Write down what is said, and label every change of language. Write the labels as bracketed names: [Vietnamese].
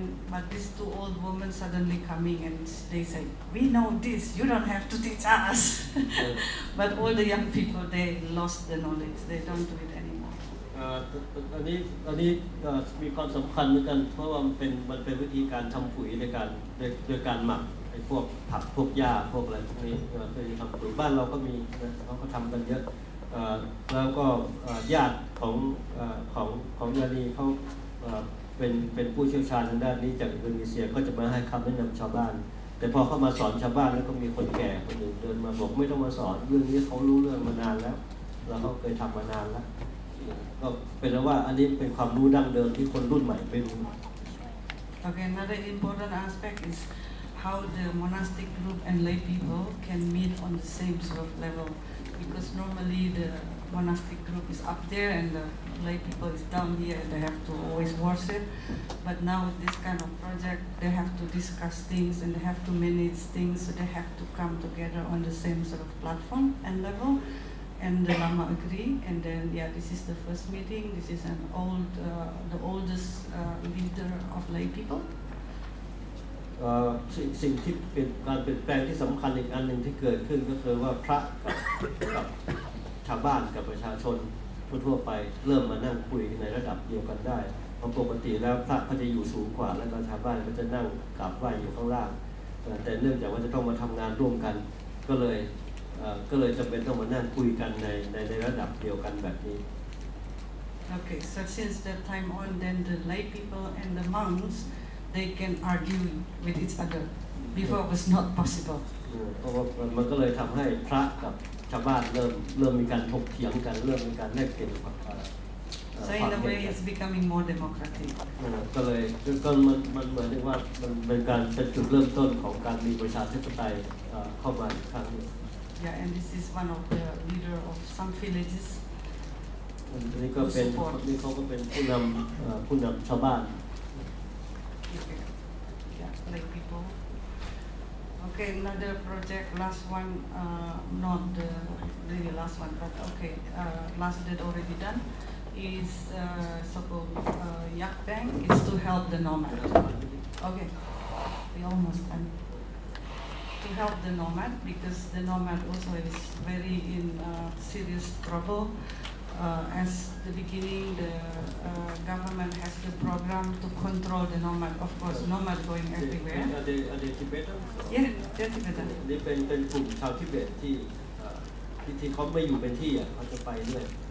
[English] But these two old women suddenly coming and they say, we know this, you don't have to teach us. But all the young people, they lost the knowledge, they don't do it anymore. [Thai] อันนี้มีความสำคัญเหมือนกันเพราะว่ามันเป็นวิธีการทำปุ๋ยโดยการหมักไอ้พวกผักพวกหญ้าพวกอะไรพวกนี้เคยทำปุ๋ยบ้านเราก็มีนะเขาก็ทำกันเยอะแล้วก็ญาติของยานีเขา เป็นผู้เชี่ยวชาญทางด้านนี้จากอินโดนีเซียก็จะมาให้คำแนะนำชาวบ้านแต่พอเข้ามาสอนชาวบ้านแล้วก็มีคนแก่คนหนึ่งเดินมาบอกไม่ต้องมาสอนเรื่องนี้เขารู้เรื่องมานานแล้วเขาเคยทำมานานแล้วก็เป็นว่าอันนี้เป็นความรู้ดั้งเดิมที่คนรุ่นใหม่ไม่รู้ [English] Okay, another important aspect is how the monastic group and lay people can meet on the same sort of level because normally the monastic group is up there and the lay people is down here and they have to always worship. But now with this kind of project, they have to discuss things and they have to manage things, so they have to come together on the same sort of platform and level. And the Lama agree, and then this is the first meeting. This is the oldest leader of lay people. [Thai] สิ่งที่เป็นการเปลี่ยนแปลงที่สำคัญอีกอันหนึ่งที่เกิดขึ้นก็คือว่าพระกับชาวบ้านกับประชาชนทั่วไปเริ่มมานั่งคุยในระดับเดียวกันได้เพราะปกติแล้วพระก็จะอยู่สูงกว่าแล้วก็ชาวบ้านก็จะนั่งกราบไหว้อยู่ข้างล่างแต่เนื่องจากว่าจะต้องมาทำงานร่วมกันก็เลยจำเป็นต้องมานั่งคุยกันในระดับเดียวกันแบบนี้ [English] Okay, so since that time on, then the lay people and the monks they can argue with each other. Before it was not possible. [Thai] เพราะว่ามันก็เลยทำให้พระกับชาวบ้านเริ่มมีการถกเถียงกันเริ่มมีการแลกเปลี่ยนความ [English] So in a way, it's becoming more democratic. [Thai] ก็เลยมันเหมือนว่ามันเป็นการเป็นจุดเริ่มต้นของการมีประชาธิปไตยเข้ามาอีกครั้งนึง [English] Yeah, and this is one of the leader of some villages. [Thai] นี่ก็เป็นนี่เขาก็เป็นผู้นำชาวบ้าน [English] Yeah, like people. Okay, another project, last one, not the really last one, but okay, last that already done is so-called Yak Bank. It's to help the nomad. Okay, we almost done. To help the nomad because the nomad also is very in serious trouble. As the beginning, the government has the program to control the nomad. Of course, nomad going everywhere. Are they Tibetan? Yeah, they're Tibetan. [Thai] นี่เป็นกลุ่มชาวทิเบตที่เขาไม่อยู่เป็นที่เขาจะไปเรื่อย